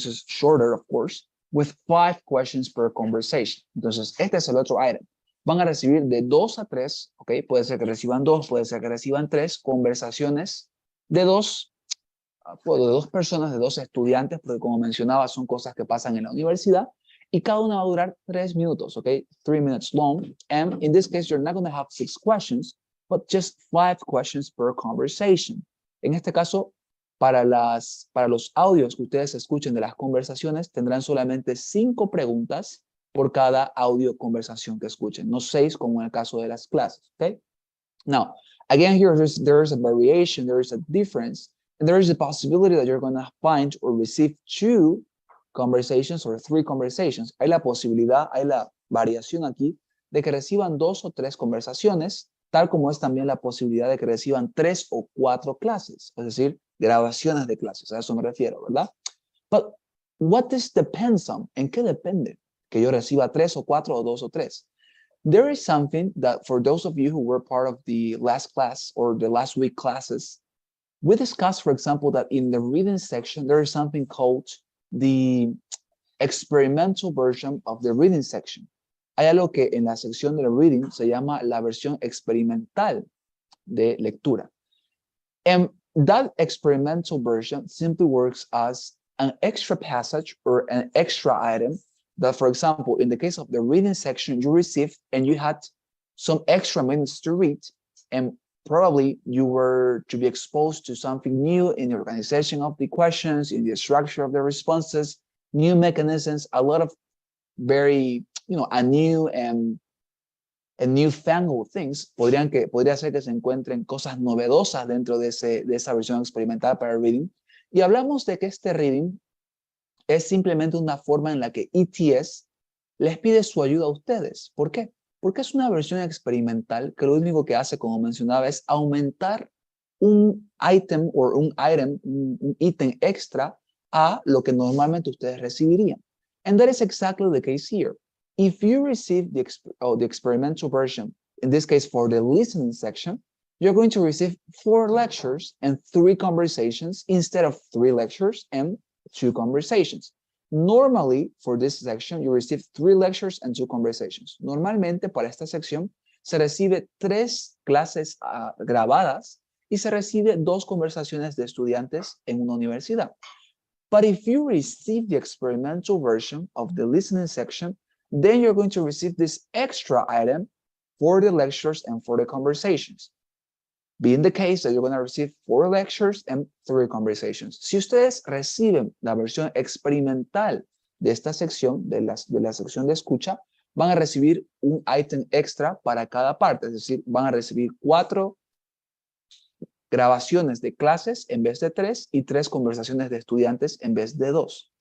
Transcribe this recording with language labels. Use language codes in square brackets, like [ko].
[en] This is shorter, of course, with 5 questions per conversation. [es] Entonces, este es el otro item. Van a recibir de 2 a 3, ¿ok? Puede ser que reciban 2, puede ser que reciban 3 conversaciones de dos personas, de 2 estudiantes, porque como mencionaba, son cosas que pasan en la universidad, y cada una va a durar 3 minutos, ¿ok? [en] 3 minutes long, and in this case, you're not going to have 6 questions, but just 5 questions per conversation. [es] En este caso, para los audios que ustedes escuchen de las conversaciones, tendrán solamente 5 preguntas por cada audio conversación que escuchen, no 6 como en el caso de las clases, ¿ok? [en] Now, again, here there's a variation, there is a difference, and there is a possibility that you're going to find or receive 2 conversations or 3 conversations. [es] Hay la posibilidad, hay la variación aquí de que reciban 2 o 3 conversaciones, tal como es también la posibilidad de que reciban 3 o 4 clases, es decir, grabaciones de clases, a eso me refiero, ¿verdad? [en] But what this depends on? [es] ¿En qué depende que yo reciba 3 o 4 o 2 o 3? [en] There is something that for those of you who were part of the last class or the last week classes, we discussed, for example, that in the reading section, there is something called the experimental version of the reading section. [es] Hay algo que en la sección de reading se llama la versión experimental de lectura. [en] And that experimental version simply works as an extra passage or an extra item that, for example, in the case of the reading section, you received and you had some extra minutes to read, and probably you were to be exposed to something new in the organization of the questions, in the structure of the responses, new mechanisms, a lot of very, a new and newfangled things. [es] Podría ser que se encuentren cosas novedosas dentro de esa versión experimental para el reading. Y hablamos de que este reading es simplemente una forma en la que ETS les pide su ayuda a ustedes. ¿Por qué? Porque es una versión experimental que lo único que hace, como mencionaba, es aumentar un item o un ítem extra a lo que normalmente ustedes recibirían. [en] And that is exactly the case here. If you receive the experimental version, in this case for the listening section, you're going to receive 4 lectures and 3 conversations instead of 3 lectures and 2 conversations. Normally, for this section, you receive 3 lectures and 2 conversations. [es] Normalmente, para esta sección, se recibe 3 clases grabadas y se recibe 2 conversaciones de estudiantes en una universidad. [en] But if you receive the experimental version of the listening section, then you're going to receive this extra item for the lectures and for the conversations. Being the case that you're going to receive 4 lectures and 3 conversations. [es] Si ustedes reciben la versión experimental de esta sección, de la sección de escucha, van a recibir un item extra para cada parte. Es decir, van a recibir 4 grabaciones de clases en vez de 3 y 3 conversaciones de estudiantes en vez de 2.